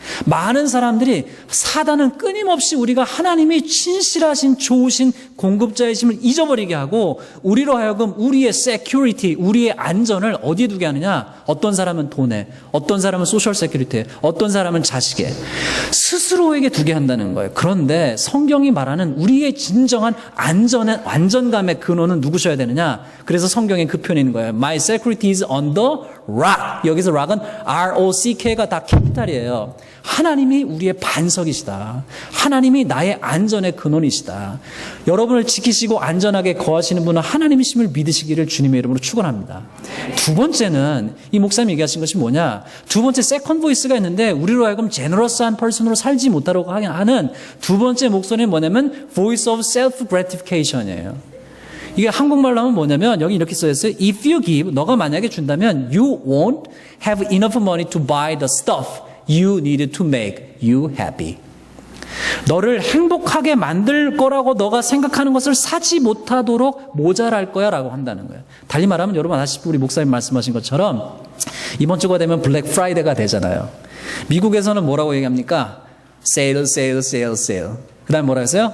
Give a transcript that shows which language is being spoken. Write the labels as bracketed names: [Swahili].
[Korean] 많은 사람들이 사단은 끊임없이 우리가 하나님이 진실하신 좋으신 공급자이심을 잊어버리게 하고 우리로 하여금 우리의 security, 우리의 안전을 어디에 두게 하느냐? 어떤 사람은 돈에, 어떤 사람은 소셜 세큐리티에, 어떤 사람은 자식에, 스스로에게 두게 한다는 거예요. 그런데 성경이 말하는 우리의 진정한 안전감의 근원은 누구셔야 되느냐? 그래서 성경에 그 표현이 있는 거예요. [English] My security is on the rock. [Korean] 여기서 rock은 R-O-C-K가 다 캐피탈이에요. 하나님이 우리의 반석이시다. 하나님이 나의 안전의 근원이시다. 여러분을 지키시고 안전하게 거하시는 분은 하나님이심을 믿으시기를 주님의 이름으로 축원합니다. 두 번째는 이 목사님이 얘기하신 것이 뭐냐? 두 번째 세컨드 보이스가 있는데 우리로 하여금 제너러스한 퍼슨으로 살지 못하도록 하는 두 번째 목소리는 뭐냐면 [English] voice of self gratification [Korean] 이에요. 이게 한국말로 하면 뭐냐면 여기 이렇게 써있어요. [English] If you give, [Korean] 너가 만약에 준다면 [English] you won't have enough money to buy the stuff you needed to make you happy. [Korean] 너를 행복하게 만들 거라고 너가 생각하는 것을 사지 못하도록 모자랄 거야 라고 한다는 거예요. 달리 말하면 여러분 아시다시피 우리 목사님 말씀하신 것처럼 이번 주가 되면 블랙 프라이데이가 되잖아요. 미국에서는 뭐라고 얘기합니까? 세일. 그 다음에 뭐라고 했어요?